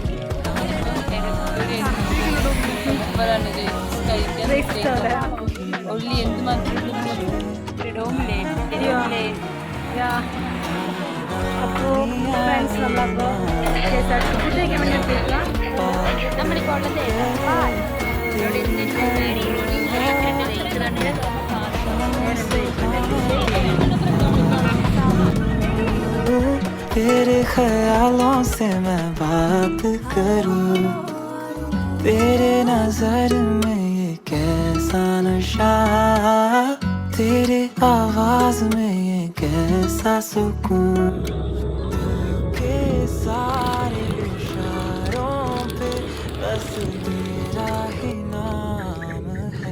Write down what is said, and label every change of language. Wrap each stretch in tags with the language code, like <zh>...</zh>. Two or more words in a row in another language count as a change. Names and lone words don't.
<ml>അപ്പോൾ ഫ്രണ്ട്സ് നമ്മളപ്പോൾ ഫുഡ് കഴിക്കാൻ വേണ്ടി എത്തിയേക്കാം. നമ്മുടെ കൊള്ളത്തെ</ml> <hi>तेरे ख्यालों से मैं बात करूं, तेरे नजर में ये कैसा नशा, तेरे आवाज में ये कैसा सुकून, के सारे इशारों पे बस तेरा ही नाम है.</hi>